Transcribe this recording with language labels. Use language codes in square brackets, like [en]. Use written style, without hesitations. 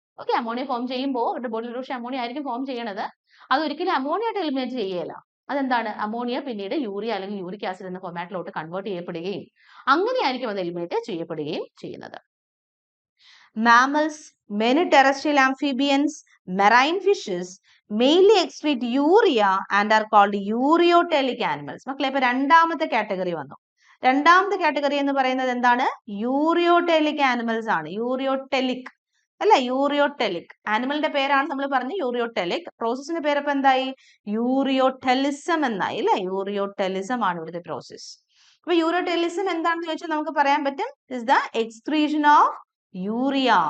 [ml] Okay, ammonia form ചെയ്യുമ്പോൾ അവരുടെ ബോഡിയിൽ പക്ഷേ അമോണിയ ആയിരിക്കും ഫോം ചെയ്യണത്. അത് ഒരിക്കലും അമോണിയ ആയിട്ട് എലിമിനേറ്റ് ചെയ്യല. അതെന്താണ്? അമോണിയ പിന്നീട് യൂറിയ അല്ലെങ്കിൽ യൂറിക് ആസിഡ് എന്ന ഫോമാറ്റിലോട്ട് കൺവേർട്ട് ചെയ്യപ്പെടുകയും അങ്ങനെയായിരിക്കും അത് എലിമിനേറ്റ് ചെയ്യപ്പെടുകയും ചെയ്യുന്നത്. [en] Mammals, many terrestrial amphibians, Marine fishes mainly excrete urea and are called ureotelic animals. [ml] മക്കളെ ഇപ്പൊ രണ്ടാമത്തെ കാറ്റഗറി വന്നു. രണ്ടാമത്തെ കാറ്റഗറി എന്ന് പറയുന്നത് എന്താണ്? യൂറിയോടെലിക് ആനിമൽസ് ആണ്. യൂറിയോടെലിക് അല്ലെ, യൂറിയോടെലിക് ആനിമലിന്റെ പേരാണ് നമ്മൾ പറഞ്ഞ യൂറിയോടെലിക്. പ്രോസസ്സിന്റെ പേര് ഇപ്പൊ എന്തായി? യൂറിയോടെലിസം എന്നായി അല്ലെ. യൂറിയോടെലിസം ആണ് ഇവിടുത്തെ പ്രോസസ്. അപ്പൊ യൂറിയോടെലിസം എന്താണെന്ന് ചോദിച്ചാൽ നമുക്ക് പറയാൻ പറ്റും, [en] Is the excretion of urea.